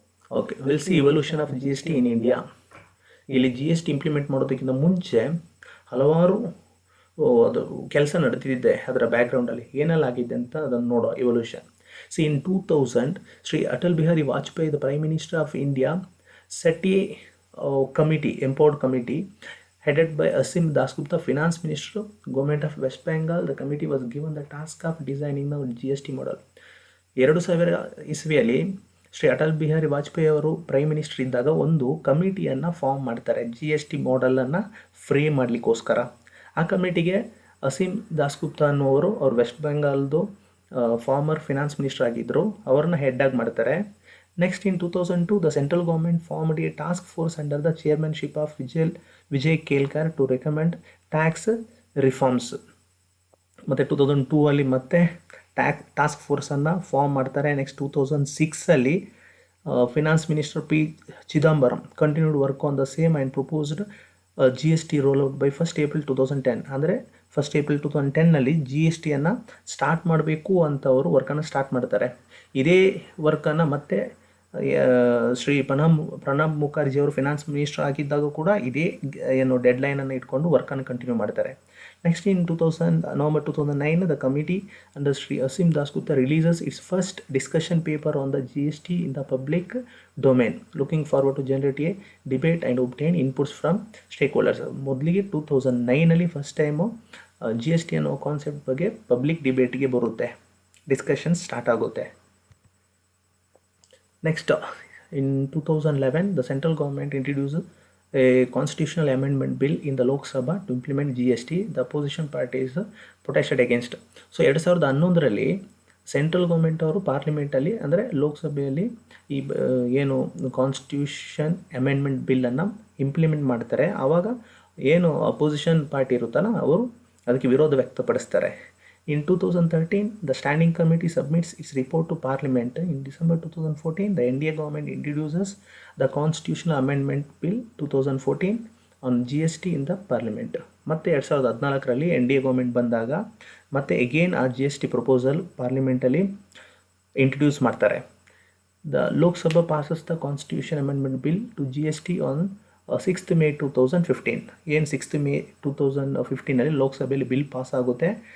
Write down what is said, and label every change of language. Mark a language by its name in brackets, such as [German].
[English] Okay, will see evolution of GST in India. [Kannada] ಇಲ್ಲಿ GST implement ಮಾಡೋದಕ್ಕಿಂತ ಮುಂಚೆ ಹಲವಾರು ಅದು ಕೆಲಸ ನಡೆದಿದೆ. ಅದರ ಬ್ಯಾಕ್ಗ್ರೌಂಡಲ್ಲಿ ಏನೆಲ್ಲ ಆಗಿದೆ ಅಂತ ಅದನ್ನು ನೋಡೋ evolution. [English] In 2000 Shri Atal Bihari Vajpayee, the prime minister of India, set a committee, empowered committee headed by Asim Dasgupta, finance minister, government of West Bengal. The committee was given the task of designing the GST model. [Kannada] 2000 ಇಸ್ವಿಯಲ್ಲಿ ಶ್ರೀ ಅಟಲ್ ಬಿಹಾರಿ ವಾಜಪೇಯಿ ಅವರು prime minister ಇದ್ದಾಗ ಒಂದು ಕಮಿಟಿಯನ್ನು form ಮಾಡ್ತಾರೆ GST ಮಾಡೆಲನ್ನು frame ಮಾಡಲಿಕ್ಕೋಸ್ಕರ. ಆ ಕಮಿಟಿಗೆ ಅಸೀಮ್ ದಾಸ್ಗುಪ್ತಾ ಅನ್ನುವರು, ಅವ್ರು West ಬೆಂಗಾಲ್ದು farmer finance minister ಆಗಿದ್ದರು, ಅವ್ರನ್ನ ಹೆಡ್ಡಾಗಿ ಮಾಡ್ತಾರೆ. [English] Next in 2002 the central government formed a task force under the chairmanship of Vijay Kelkar to recommend tax reforms. [Kannada] ಮತ್ತು 2002 ಅಲ್ಲಿ ಮತ್ತೆ ಟಾಸ್ಕ್ ಫೋರ್ಸನ್ನು ಫಾರ್ಮ್ ಮಾಡ್ತಾರೆ. [English] Next 2006 finance minister P. Chidambaram continued work on the same and proposed GST roll out by 1st April 2010. ಅಂದರೆ [Kannada] 1 April 2010ನಲ್ಲಿ G S ಟಿಯನ್ನು start ಮಾಡಬೇಕು ಅಂತ ಅವರು ವರ್ಕನ್ನು start ಮಾಡ್ತಾರೆ. ಇದೇ ವರ್ಕನ್ನು ಮತ್ತೆ ಶ್ರೀ ಪ್ರಣಬ್ ಮುಖರ್ಜಿ ಅವರು ಫಿನಾನ್ಸ್ ಮಿನಿಸ್ಟರ್ ಆಗಿದ್ದಾಗ ಕೂಡ ಇದೇ ಏನು ಡೆಡ್ಲೈನನ್ನು ಇಟ್ಕೊಂಡು ವರ್ಕನ್ನು ಕಂಟಿನ್ಯೂ ಮಾಡ್ತಾರೆ. [English] Next in November 2009 the committee under Sri Asim Dasgupta releases its first discussion paper on the GST in the public domain, looking forward to generate a debate and obtain inputs from stakeholders. [Kannada] ಮೊದಲಿಗೆ 2009ನಲ್ಲಿ first time G S T ಅನ್ನೋ concept ಬಗ್ಗೆ public ಡಿಬೇಟ್ಗೆ ಬರುತ್ತೆ, discussion start ಆಗುತ್ತೆ. [English] Next, in 2011, the central government introduced a constitutional amendment bill in the Lok Sabha to implement GST. The opposition parties protested against. [Kannada] So 2011ರಲ್ಲಿ central government ಅವರು ಪಾರ್ಲಿಮೆಂಟಲ್ಲಿ ಅಂದರೆ ಲೋಕಸಭೆಯಲ್ಲಿ ಈ ಏನು constitution amendment ಬಿಲ್ಲನ್ನು implement ಮಾಡ್ತಾರೆ. ಆವಾಗ ಏನು ಅಪೋಸಿಷನ್ ಪಾರ್ಟಿ ಇರುತ್ತಲ್ಲ ಅವರು ಅದಕ್ಕೆ ವಿರೋಧ ವ್ಯಕ್ತಪಡಿಸ್ತಾರೆ. [English] In 2013, the Standing Committee submits its report to Parliament. In December 2014, the NDA government introduces the Constitutional Amendment Bill 2014 on GST in the Parliament. [Kannada] ಮತ್ತೆ 2014ರಲ್ಲಿ ಎನ್ ಡಿ ಎ ಗೌರ್ಮೆಂಟ್ ಬಂದಾಗ ಮತ್ತೆ ಅಗೇನ್ ಆ G S T proposal ಪಾರ್ಲಿಮೆಂಟಲ್ಲಿ introduce ಮಾಡ್ತಾರೆ. [English] The Lok Sabha passes the constitution amendment bill to G S T on 6th May 2015. [Kannada] ಏನು 6th May 2015ನಲ್ಲಿ ಲೋಕಸಭೆಯಲ್ಲಿ bill pass ಆಗುತ್ತೆ.